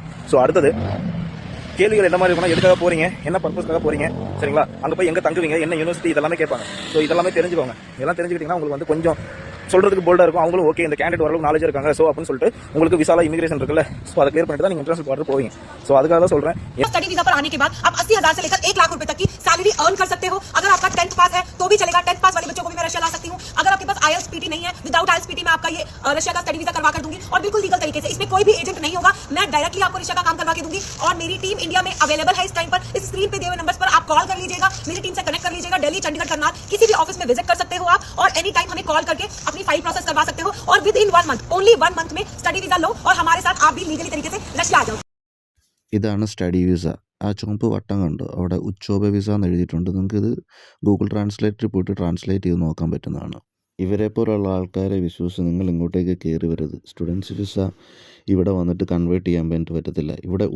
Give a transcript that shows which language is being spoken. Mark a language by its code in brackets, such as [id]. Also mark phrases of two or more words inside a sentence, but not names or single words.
[ta] ஸோ அடுத்தது கேள்விகள் என்ன மாதிரி இருக்குன்னா, எதுக்காக போறீங்க, என்ன பர்பஸ்க்காக போறீங்க, சரிங்களா, அங்கே போய் எங்கே தங்குவீங்க, என்ன யூனிவர்சிட்டி, இதெல்லாமே கேட்பாங்க. ஸோ இதெல்லாமே தெரிஞ்சுக்கோங்க. இதெல்லாம் தெரிஞ்சுக்கிட்டீங்கன்னா உங்களுக்கு வந்து கொஞ்சம் சொல்றதுக்கு போல்டா இருக்கும். அவங்களும் ஓகே இந்த கேண்டிடேட் ஓரளவுக்கு நாலேஜ் இருக்காங்க ஸோ அப்படின்னு சொல்லிட்டு உங்களுக்கு விசால இமிகிரேஷன் இருக்குல்ல, ஸோ அதை கிளியர் பண்ணிட்டு தான் நீங்கள் [en] international border [ta] போவீங்க. ஸோ அதுக்காக தான் சொல்றேன். [en] study visa [hi] पर आने के बाद आप 80,000 से लेकर 1 लाख रुपए तक की [en] salary earn [hi] कर सकते हो. अगर आपका 10th पास है तो भी चलेगा. 10th पास वाले बच्चों को भी मैं रशिया ला सकती हूँ. अगर आपके पास IELTS PT नहीं है, [en] without IELTS PT [hi] मैं आपका ये रशिया का [en] study visa [hi] करवा कर दूंगी और बिल्कुल लीगल तरीके से. इसमें कोई भी एजेंट नहीं होगा. मैं डायरेक्टली आपको रशिया का काम करवा के दूंगी और मेरी टीम इंडिया में अवेलेबल है इस टाइम पर. इस स्क्रीन पे दिए हुए नंबर्स पर आप कॉल कर लीजिएगा, मेरी टीम से कनेक्ट कर लीजिएगा. दिल्ली, चंडीगढ़, करनाल किसी भी ऑफिस में विजिट कर सकते हो आप और [en] any time [hi] हमें कॉल करके अपनी [en] file process [hi] करवा सकते हो और [en] within 1 month, only 1 month [hi] में [en] study visa [hi] लो और हमारे साथ आप भी लीगली तरीके से रशिया आ जाओ. [ml] ഇതാണ് [en] study visa. [ml] ആ ചുവപ്പ് വട്ടം കണ്ടോ, അവിടെ ഉച്ചോബ വിസ എന്ന് എഴുതിയിട്ടുണ്ട്. നിങ്ങൾക്കിത് ഗൂഗിൾ ട്രാൻസ്ലേറ്ററിൽ പോയിട്ട് ട്രാൻസ്ലേറ്റ് ചെയ്ത് നോക്കാൻ പറ്റുന്നതാണ്. ഇവരെ പോലുള്ള ആൾക്കാരെ വിശ്വസിച്ച് നിങ്ങൾ ഇങ്ങോട്ടേക്ക് കയറി വരരുത്. [en] students visa [ml] ഇവിടെ വന്നിട്ട് കൺവേർട്ട് ചെയ്യാൻ വേണ്ടി പറ്റത്തില്ല.